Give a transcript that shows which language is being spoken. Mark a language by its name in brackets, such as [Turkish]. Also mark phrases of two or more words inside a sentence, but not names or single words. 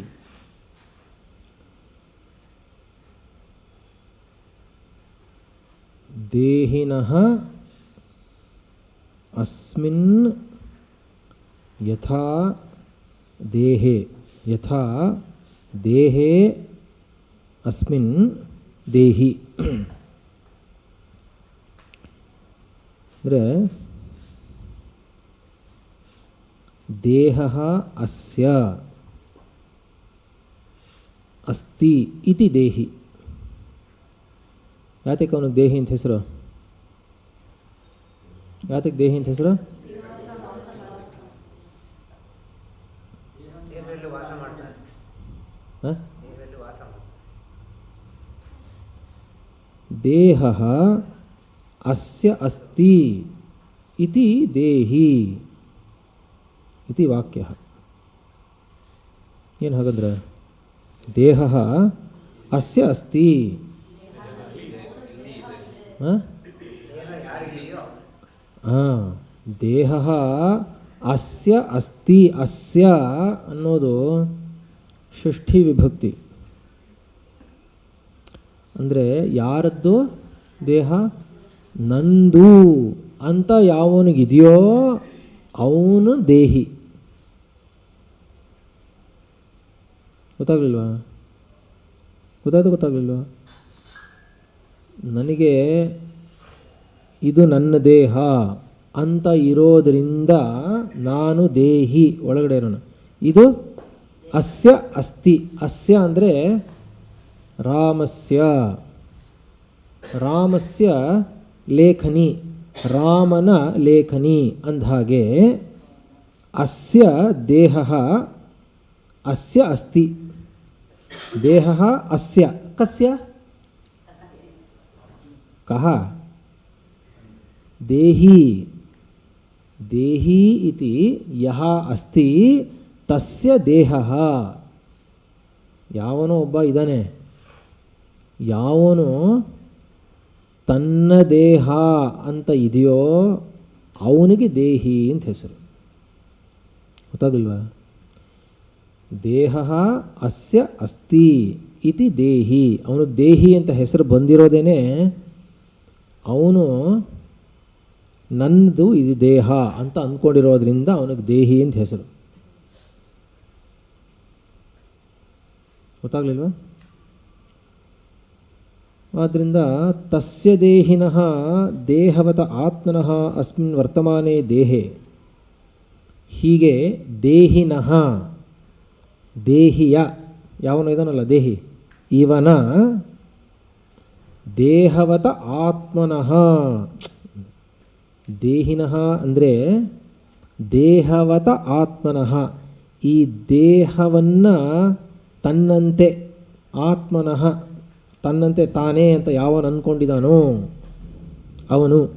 [Sanskrit] ದೇಹಿನಃ ಅಸ್ಮಿನ್ ಯಥಾ ದೇಹೇ ಯಥಾ ದೇಹೇ ಅಸ್ಮಿನ್ ದೇಹಿ ಅಂದರೆ ದೇಹ ಅಸ್ಯ ಅಸ್ತಿ ಇತಿ ದೇಹಿ. [Kannada] ಯಾತಕ್ಕೆ ಅವನಿಗೆ ದೇಹಿ ಅಂತ ಹೆಸರು? ಯಾತಕ್ಕೆ ದೇಹಿ ಅಂತ ಹೆಸರು? [Sanskrit] ದೇಹ ಅಸ್ಯ ಅಸ್ತಿ ಇತಿ ದೇಹಿ ಇತಿ ವಾಕ್ಯ. [Kannada] ಏನು ಹಾಗಂದ್ರೆ [Sanskrit] ದೇಹ ಅಸ್ಯ ಅಸ್ತಿ, ದೇಹ ಅಸ್ಯ ಅಸ್ತಿ. [Kannada] ಅಸ್ಯ ಅನ್ನೋದು ಷಷ್ಠಿ ವಿಭಕ್ತಿ. ಅಂದರೆ ಯಾರದ್ದು ದೇಹ? ನಂದು ಅಂತ ಯಾವನಿಗಿದೆಯೋ ಅವನು ದೇಹಿ. ಗೊತ್ತಾಗಲಿಲ್ವಾ? ಗೊತ್ತಾಗಲಿಲ್ವಾ? ನನಗೆ ಇದು ನನ್ನ ದೇಹ ಅಂತ ಇರೋದರಿಂದ ನಾನು ದೇಹಿ, ಒಳಗಡೆ ಇರೋಣ. [Sanskrit] ಇದು ಅಸ್ಯ ಅಸ್ತಿ. ಅಸ್ಯ ಅಂದರೆ ರಾಮಸ್ಯ, ರಾಮಸ್ಯ ಲೇಖನಿ, [Kannada] ರಾಮನ ಲೇಖನಿ ಅಂದಹಾಗೆ [Sanskrit] ಅಸ್ಯ ದೇಹ ಅಸ್ಯ ಅಸ್ತಿ. ದೇಹ ಅಸ್ಯ ಕಸ್ಯ? ಕಹ? ದೇಹಿ. ದೇಹಿ ಇತಿ ಯಹ ಅಸ್ತಿ ತಸ್ಯ ದೇಹ. [Kannada] ಯಾವನೋ ಒಬ್ಬ ಇದ್ದಾನೆ, ಯಾವನು ತನ್ನ ದೇಹ ಅಂತ ಇದೆಯೋ ಅವನಿಗೆ ದೇಹಿ ಅಂತ ಹೆಸರು. [Sanskrit] ಗೊತ್ತಾಗಲ್ವಾ? ದೇಹ ಅಸ್ಯ ಅಸ್ತಿ ಇತಿ ದೇಹಿ. [Kannada] ಅವನು ದೇಹಿ ಅಂತ ಹೆಸರು ಬಂದಿರೋದೇನೆ ಅವನು ನನ್ನದು ಇದು ದೇಹ ಅಂತ ಅಂದ್ಕೊಂಡಿರೋದ್ರಿಂದ ಅವನಿಗೆ ದೇಹಿ ಅಂತ ಹೆಸರು. ಗೊತ್ತಾಗಲಿಲ್ವಾ? [Sanskrit] ಆದ್ದರಿಂದ ತಸ್ಯ ದೇಹಿನಃ ದೇಹವತ ಆತ್ಮನಃ ಅಸ್ಮಿನ್ ವರ್ತಮಾನೇ ದೇಹೆ. [Kannada] ಹೀಗೆ ದೇಹಿನಃ, ದೇಹಿಯ, ಯಾವನು ಇದನ್ನಲ್ಲ ದೇಹಿ, ಇವನ [Sanskrit] ದೇಹವತ ಆತ್ಮನಃ. [Kannada] ದೇಹಿನಃ ಅಂದರೆ [Sanskrit] ದೇಹವತ ಆತ್ಮನಃ, [Kannada] ಈ ದೇಹವನ್ನು ತನ್ನಂತೆ, ಆತ್ಮನಃ ತನ್ನಂತೆ ತಾನೇ ಅಂತ ಯಾವನು ಅಂದ್ಕೊಂಡಿದ್ದಾನೋ ಅವನು,